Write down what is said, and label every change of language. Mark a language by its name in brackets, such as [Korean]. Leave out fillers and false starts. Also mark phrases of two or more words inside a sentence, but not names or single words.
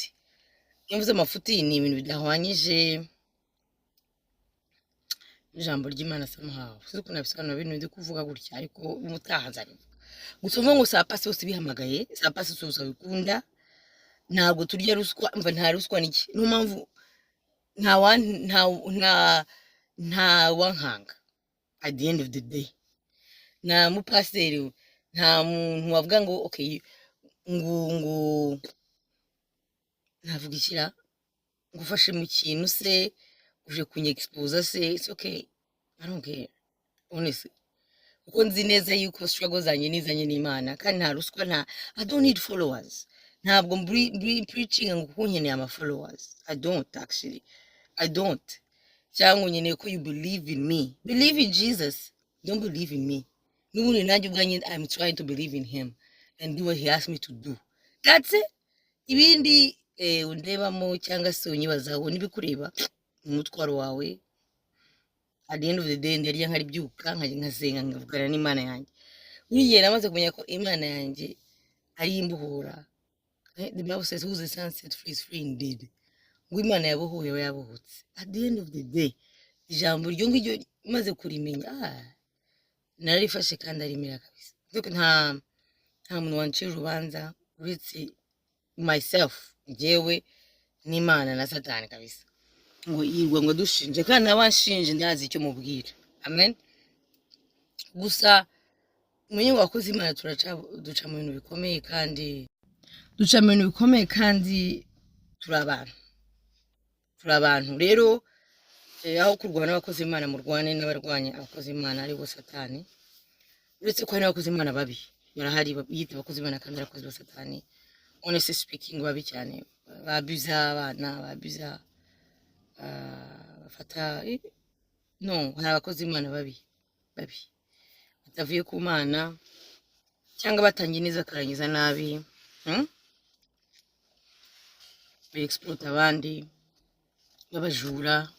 [Kinyarwanda] Iyo mvuze amafuti ni ibintu bidahwanyije ijambo ry'Imana somehow, sizo ko nabisobanura ibintu ndi kuvuga gutya, ariko umutaha nzabivuga. Gusa ngo sapasi bose bihamagaye, sapasi bose bikunda, ntabwo turya ruswa, mva nta ruswa niki, niyo mpamvu nta wankanga [English] at the end of the day. [Kinyarwanda] Na mupasiteri nta muntu wavuga ngo okay ngo navuga ikira ngufashe mu kintu se uje kunyexpose se, [English] it's okay, I don't care honestly, [Kinyarwanda] uko nzi neza yuko struggle zanjye nizanye n'Imana kandi nta ruswa, [English] I don't need followers. [Kinyarwanda] Ntabwo mburi preaching ngo kuko nkeneye ama followers, [English] I don't actually, I don't. [Kinyarwanda] Cyangwa nkeneye ko [English] you believe in me, believe in Jesus, don't believe in me. [Kinyarwanda] N'ubundi nanjye ubwanjye [English] I'm trying to believe in him and do what he asked me to do, that's it. [Kinyarwanda] Ibindi undebamo cyangwa se unyibazaho nibikureba umutwaro wawe. [English] At the end of the day [Kinyarwanda] ndarya nkari byuka nkasenga ngavugana n'Imana yanjye. Buriya namaze kumenya ko Imana yanjye ari imbuhura. [English] The Bible says who the Son set free is free indeed. [Kinyarwanda] Ngo Imana yabohoye aba yabohotse. [English] At the end of the day [Kinyarwanda] ijambo ryo ngiryo maze kurimenya, narifashe kandi arimira kabisa. Kuko nta muntu wancira urubanza uretse myself, njyewe n'Imana na Satani kabisa. Ngo yirwa ngo dushinje kandi nabanshinje ndazi icyo mubwira, amen. Gusa umenye ngo abakozi Imana duca mu bintu bikomeye kandi turi abantu rero aho kurwana n'abakozi Imana murwane n'abarwanya abakozi Imana ari bo Satani uretse ko hari n'abakozi Imana babi barahari yita abakozi Imana kandi abakozi ba Satani [English] honestly speaking [Kinyarwanda] babi cyane babuza abana babuza bafata no hari abakozi Imana babi batavuye ku Mana cyangwa batangiye neza akarangiza nabi exploit abandi babajura